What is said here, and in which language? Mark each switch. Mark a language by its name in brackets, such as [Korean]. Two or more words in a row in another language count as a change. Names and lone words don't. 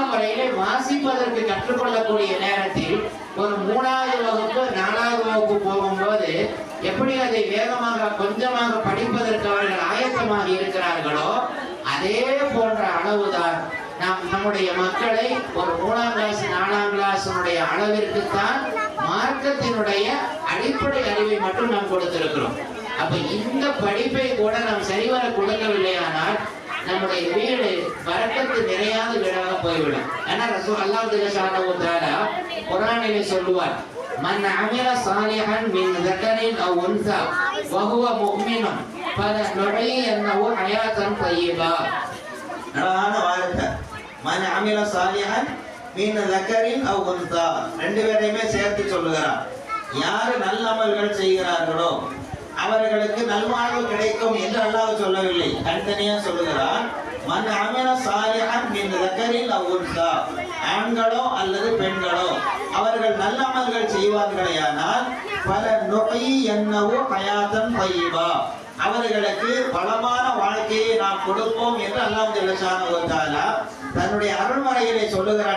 [Tamil] முறையிலே வாசிப்பதற்கு கற்றுக்கொள்ளக்கூடிய நேரத்தில் ஒரு 3வது வகுப்பு 4வது வகுப்பு போகும்போது எப்படி அதை வேகமாக கொஞ்சமாக படிப்பதற்கு அவர்கள் ஆயத்தமாக இருக்கிறார்களோ அதே போன்ற அளவுதான் நாம் நம்முடைய மக்களை ஒரு 3ஆம் கிளாஸ் 4ஆம் கிளாஸ் அளவிற்குத்தான் மார்க்கத்தினுடைய அடிப்படை அறிவை மட்டும் நாம் கொடுத்திருக்கிறோம். அப்ப இந்த படிப்பை கூட நாம் சரிவர கொடுக்கவில்லையானால் நம்முடைய வீடு பரக்கத்து நிறையாத வீடாக போய்விடும். [Arabic] ஏன்னா رسول الله صلى الله عليه وسلم [Tamil] குர்ஆனிலே சொல்லுவார், [Arabic] من عمل صالحا من ذكرٍ أو أنثى وهو مؤمن فلنحيينه حياة طيبة. [Tamil] அழகான வார்த்தை. [Arabic] من عمل صالحا من ذكرٍ أو أنثى, [Tamil] 2 பேரையுமே சேர்த்து சொல்லுகிறார். யார் நல்ல அமல்கள் செய்கிறார்களோ அவர்களுக்கு நல்வாழ்வு கிடைக்கும் என்று அல்லாஹ் சொல்லவில்லை, தனித்தனியா சொல்லுகிறார். [Arabic] من عمل صالحا من ذكرٍ أو أنثى, [Tamil] ஆண்களோ அல்லது பெண்களோ அவர்கள் நல்ல அமல்கள் செய்வார்களேயானால் [Arabic] فلنحيينه حياة طيبة, [Tamil] அவர்களுக்கு பலமான வாழ்க்கையை நாம் கொடுப்போம் என்று அல்லாஹ் [Arabic] صلى الله عليه وسلم [Tamil] தன்னுடைய அருள்மறையிலே சொல்லுகிறான்.